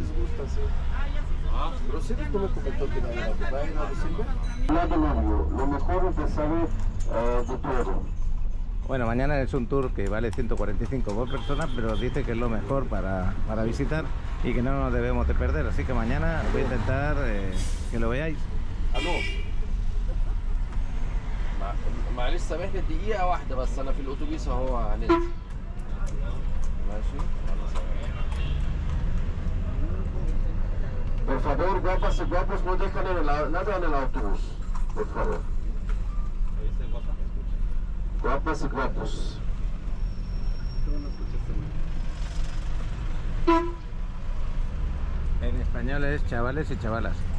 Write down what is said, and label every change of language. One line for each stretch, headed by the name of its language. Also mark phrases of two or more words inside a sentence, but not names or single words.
Spanish: Pero sí, tú me comentó que va a ir a Abu Simbel. Lo mejor es de saber de todo. Bueno, mañana es un tour que vale 145 por persona, pero dice que es lo mejor para visitar y que no nos debemos de perder. Así que mañana voy a intentar que lo veáis.
Arabic: الو معلش سامحني دقيقة واحدة بس أنا في الأتوبيس أهو نازل ماشي
Spanish: Por favor, guapas y guapos, no dejan nada en el autobús. Por favor. Guapas y guapos. En español es chavales y chavalas.